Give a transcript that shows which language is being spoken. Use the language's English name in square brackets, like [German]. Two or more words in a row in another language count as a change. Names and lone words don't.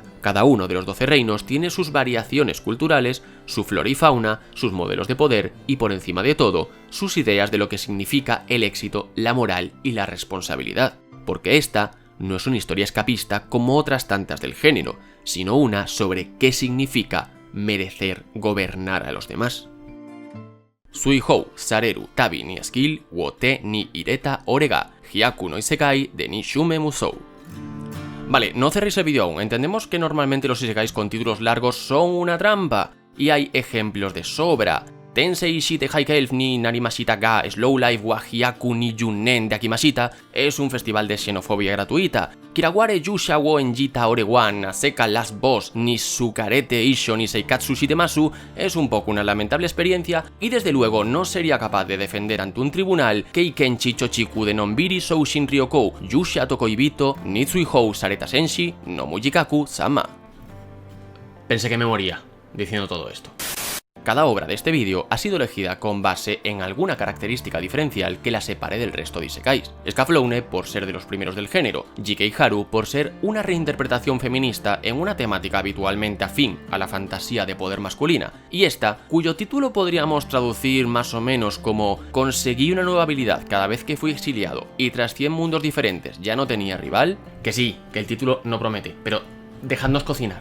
[Spanish] Cada uno de los 12 reinos tiene sus variaciones culturales, su flora y fauna, sus modelos de poder y, por encima de todo, sus ideas de lo que significa el éxito, la moral y la responsabilidad. Porque esta no es una historia escapista como otras tantas del género, sino una sobre qué significa merecer gobernar a los demás. Suihou, Sareru, Tabi ni Skill, Wote ni Ireta Orega, Hyaku no Isekai de ni Shume Musou. Vale, no cerréis el vídeo aún, entendemos que normalmente los isekais con títulos largos son una trampa, y hay ejemplos de sobra. Tensei Shite High Elf ni Narimashita ga Slow Life wa Hyaku ni Junnen de Akimashita es un festival de xenofobia gratuita. Kiraware Yusha wo Enjita Orewan Aseka Last Boss ni Sukarete Isho ni Seikatsu Shitemasu es un poco una lamentable experiencia y desde luego no sería capaz de defender ante un tribunal Keikenchi Chochiku de Nonbiri Soushin Ryokou Yusha Tokoibito ni Tsuihou Sareta Senshi no Mujikaku Sama. Pensé que me moría diciendo todo esto. Cada obra de este vídeo ha sido elegida con base en alguna característica diferencial que la separe del resto de isekais. Scaflowne por ser de los primeros del género, Jikei Haru por ser una reinterpretación feminista en una temática habitualmente afín a la fantasía de poder masculina, y esta, cuyo título podríamos traducir más o menos como conseguí una nueva habilidad cada vez que fui exiliado y tras 100 mundos diferentes ya no tenía rival, que sí, que el título no promete, pero dejadnos cocinar.